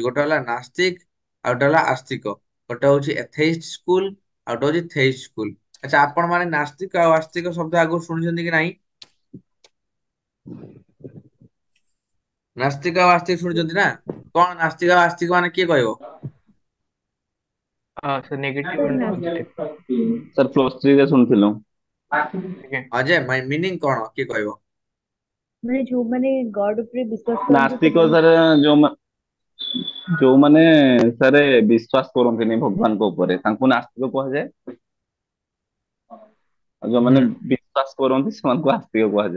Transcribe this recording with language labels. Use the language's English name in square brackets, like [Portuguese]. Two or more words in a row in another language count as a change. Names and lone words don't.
[Odia] ଗୋଟେ ହେଲା ନାସ୍ତିକ, ଆଉ ଗୋଟେ ହେଲା ଆସ୍ତିକ। ଗୋଟେ ହଉଛି [English] atheist school, [Odia] ଆଉ ଗୋଟେ ହଉଛି [English] theist school. [Odia] ଆଚ୍ଛା, ଆପଣ ମାନେ ନାସ୍ତିକ ଆଉ ଆସ୍ତିକ ଶବ୍ଦ ଆଗରୁ ଶୁଣିଛନ୍ତି କି ନାହିଁ? ନାସ୍ତିକ ଆଉ ଆସ୍ତିକ ଶୁଣିଛନ୍ତି ନା? କଣ ନାସ୍ତିକ ଆଉ ଆସ୍ତିକ ମାନେ କିଏ କହିବ? [English] sir negative सर एंड नास्तिक पॉजिटिव। sir plus [Odia] 3 ରେ ଶୁଣିଥିଲୁ। [Hindi] ठीक है। [Odia] ଅଜୟ ମିନିଂ କଣ କିଏ କହିବ? ମାନେ ଯୋଉମାନେ ଗଡ ଉପରେ ବିଶ୍ୱାସ କରନ୍ତି ନାସ୍ତିକ ସେମାନେ ସାର୍ ଯୋଉମାନେ ସାର୍ ବିଶ୍ୱାସ କରନ୍ତିନି ଭଗବାନଙ୍କ ଉପରେ ତାଙ୍କୁ ନାସ୍ତିକ କୁହାଯାଏ। ଆଉ ହୁଁ, ଯୋଉମାନେ ବିଶ୍ୱାସ କରନ୍ତି ସେମାନଙ୍କୁ ଆସ୍ତିକ କୁହାଯାଏ।